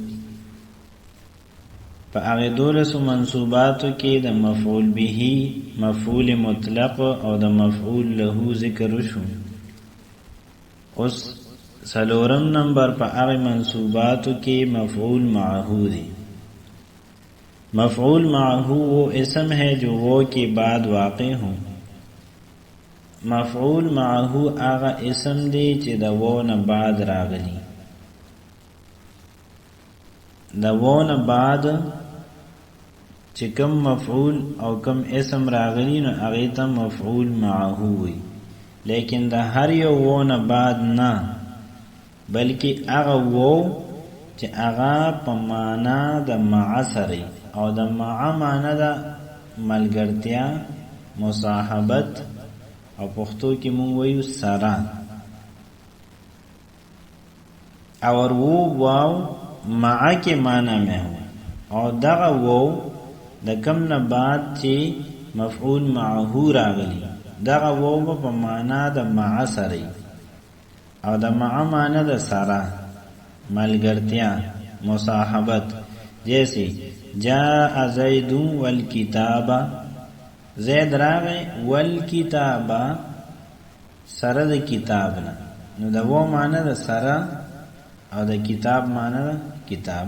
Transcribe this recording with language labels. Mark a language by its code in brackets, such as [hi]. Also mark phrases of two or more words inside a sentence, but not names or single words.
[ps] په هغه دولس منصوباتو کې د مفعول به، مفعول مطلق او د مفعول له ذکر شو. اوس سلورم نمبر په هغه منصوباتو کې مفعول معه دی. [ur] مفعول معه وہ اسم ہے جو وہ کے بعد واقع ہوں. [ps] مفعول معه آغا اسم دی چې د وہ نه بعد راغلی. د وہ نه بعد چې کم مفعول او کم اسم راغلی نو هغه ته مفعول معه وي. لیکن د هر یو وہ نه بعد نه، بلکې هغه وہ چې هغه په معنا د مع سره او د مع معنا د ملګرتیا، مصاحبت او پښتو کې مونږ وایو سره. [ur] اور وہ واو مع کے معنی میں ہو [ps] او دغه وہ د کم نه بعد چې مفعول معه راغلی، دغه وہ په معنا د مع سره او د مع معنا د سره، ملګرتیا، مصاحبت. جیسے [ar] جاء زید والکتاب، [ps] زید راغی والکتاب سره د کتاب نه، نو د وہ معنی د سره او د کتاب معنی د کتاب.